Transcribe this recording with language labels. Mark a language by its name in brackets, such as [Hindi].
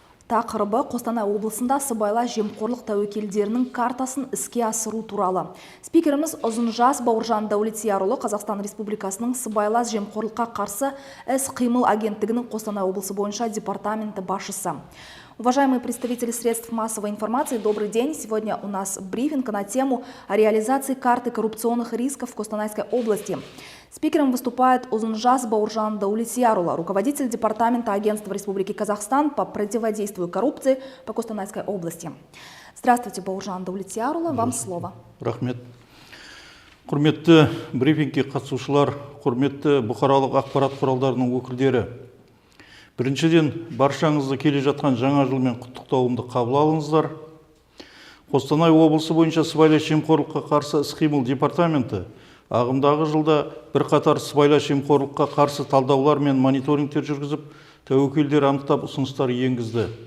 [Kazakh] Тақырыбы Қостанай облысында сыбайлас жемқорлық тәуекелдерінің картасын іске асыру туралы. Спикеріміз Ұзынжас Бауыржан Дәулетиярұлы, Қазақстан Республикасының сыбайлас жемқорлыққа қарсы іс-қимыл агенттігінің Қостанай облысы бойынша департаменті басшысы. [Russian] Уважаемые представители средств массовой информации, добрый день. Сегодня у нас брифинг на тему о реализации карты коррупционных рисков в Костанайской области. Спикером выступает Ұзынжас Бауыржан Дәулетиярұлы, руководитель департамента Агентства Республики Казахстан по противодействию коррупции по Костанайской области. Здравствуйте, Бауыржан Дәулетиярұлы, вам слово. [Kazakh] Рахмет. Құрметті брифингке қатысушылар, құрметті бұқаралық ақпарат құралдарының өкілдері. Біріншіден, баршаңызды келе жатқан жаңа жылмен құттықтауымды қабыл алыңыздар. Қостанай облысы бойынша сыбайлас жемқорлыққа қарсы іс-қимыл департаменті ағымдағы жылда бірқатар сыбайлас жемқорлыққа қарсы талдаулар мен мониторингтер жүргізіп, тәуекелдер анықтап ұсыныстар енгізді.